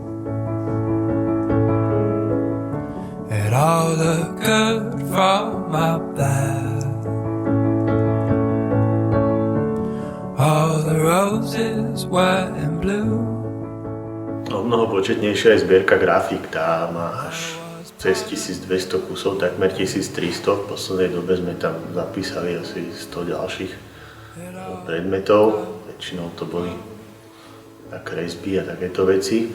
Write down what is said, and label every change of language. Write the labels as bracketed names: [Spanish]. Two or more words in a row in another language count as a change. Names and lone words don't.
[English] It all looked good from up there. All the roses were in blue. [Slovak] O mnoho početnejšia je zbierka grafík, tá má až cez 1200 kusov, takmer 1300. V poslednej dobe sme tam zapísali asi 100 ďalších predmetov. Väčšinou to boli kresby a takéto veci.